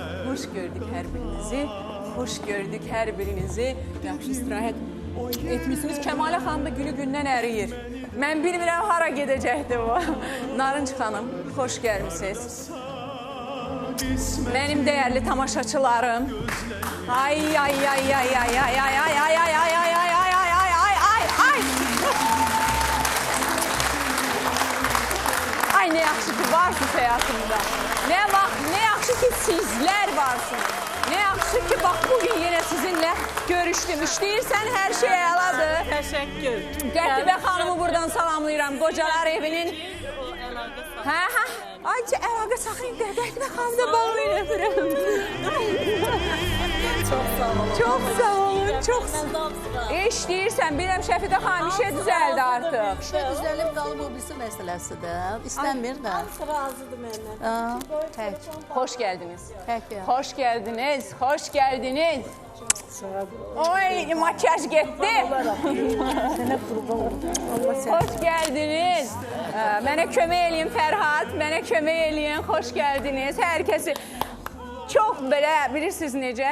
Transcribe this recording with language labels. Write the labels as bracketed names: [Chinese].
[Turkish] Hoş gördük her birinizi. Hoş gördük her birinizi. [Azerbaijani] Yaxşı istirahət etmişsiniz. Kəmalə xanım da günü gündən əriyir. Mən bilmirəm hara gedəcəkdir o. Narınc xanım, xoş gəlmisiniz. [Turkish] Benim değerli tamaşaçılarım. Ay ay ay ay ay ay ay ay ay ay ay ay ay ay ay ay ay ay ay. [Azerbaijani] Ay ne yaxşı ki varsınız hayatımda. Ne yaxşı ki sizler varsınız. [Turkish] Ne yaxşı ki bak bugün yine sizinle görüştüm. [Azerbaijani] İşləyirsən her şey əladır. [Turkish] Teşekkür. [Azerbaijani] Qətibə xanımı buradan salamlayıram. Qocalar evinin. Hə hə. Ay əlaqə saxlayın. Qətibə xanımı da bağlayın öpürəm. [Turkish] Çok sağ olun. Çok sağ olun. Çok sağ olun. [Azerbaijani] İşləyirsən. Biləm Şəfiqə xanım işe düzəldi artıq. İşte düzəlib qalıb o birisi məsələsidir. İstəmir də. Hamısı razıdır məndən. Tək. [Turkish] Hoş geldiniz. [Azerbaijani] Tək ya. [Turkish] Hoş geldiniz. Hoş geldiniz. Oy makyaj gitti. Hoş geldiniz. [Azerbaijani] Mənə kömək eləyin Fərhad. Mənə kömək eləyin. [Turkish] Hoş geldiniz. Herkesi çok böyle bilirsiniz necə.